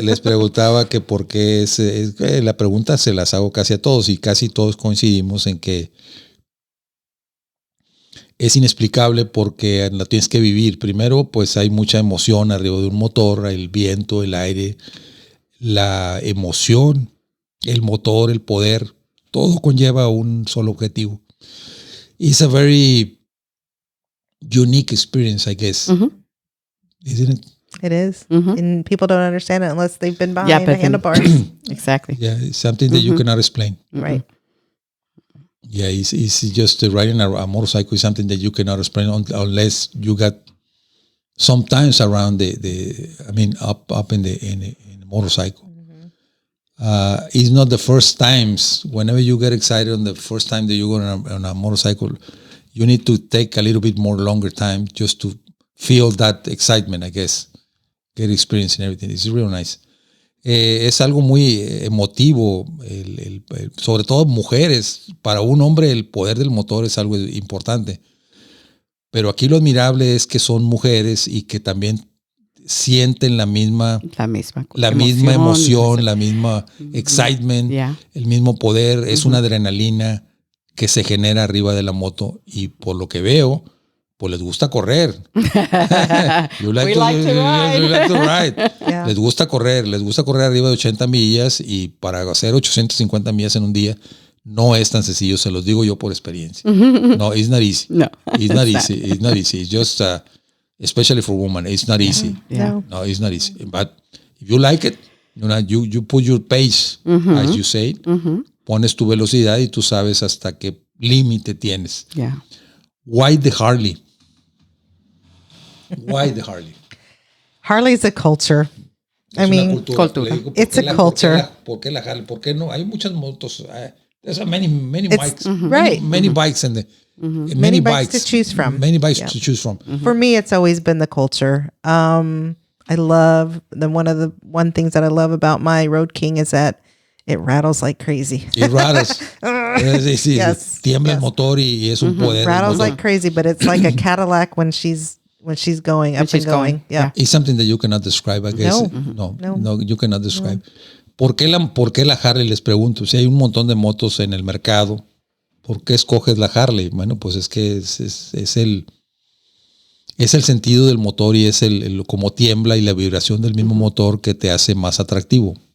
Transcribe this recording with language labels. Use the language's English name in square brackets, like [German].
[Spanish] les preguntaba que por qué la pregunta se las hago casi a todos y casi todos coincidimos en que es inexplicable porque la tienes que vivir. Primero, pues hay mucha emoción arriba de un motor, el viento, el aire, la emoción, el motor, el poder, todo conlleva un solo objetivo. [English] It's a very unique experience, I guess. Isn't it? It is. And people don't understand it unless they've been behind the but handlebars. Exactly. Yeah, it's something that you cannot explain. Right. Yeah, it's just riding a motorcycle is something that you cannot explain unless you got sometimes around up in the motorcycle. It's not the first times. Whenever you get excited on the first time that you go on a motorcycle, you need to take a little bit more longer time just to feel that excitement, I guess. Get experience and everything. It's real nice. [Spanish] Es algo muy emotivo, sobre todo mujeres. Para un hombre el poder del motor es algo importante. Pero aquí lo admirable es que son mujeres y que también sienten la misma emoción, la misma excitement, el mismo poder. Es una adrenalina que se genera arriba de la moto y por lo que veo, pues les gusta correr. [English] You like to ride. Yeah. [Spanish] Les gusta correr arriba de 80 millas y para hacer 850 millas en un día no es tan sencillo, se los digo yo por experiencia. [English] No, it's not easy. No. It's not easy. It's not easy. It's just, especially for women, it's not easy. Yeah. No, it's not easy. But if you like it, you put your pace, as you say, [Spanish] pones tu velocidad y tú sabes hasta qué límite tienes. [English] Yeah. Why the Harley? Why the Harley? Harley's a culture. I mean, [Spanish] cultura. [English] It's a culture. [Spanish] ¿Por qué la Harley? ¿Por qué no? Hay muchas motos. [English] There's many bikes. Right. Many bikes in the Many bikes to choose from. Many bikes to choose from. For me, it's always been the culture. I love one things that I love about my Road King is that it rattles like crazy. It rattles. Sí, Yes. [Spanish] Tiembla el motor y es un poder. [English] Rattles like crazy, but it's like a Cadillac when she's going up and going. Yeah. It's something that you cannot describe, I guess. No, you cannot describe. [Spanish] ¿Por qué la Harley? Les pregunto. Si hay un montón de motos en el mercado, ¿por qué escoges la Harley? Bueno, pues es que es el sentido del motor y es el cómo tiembla y la vibración del mismo motor que te hace más atractivo.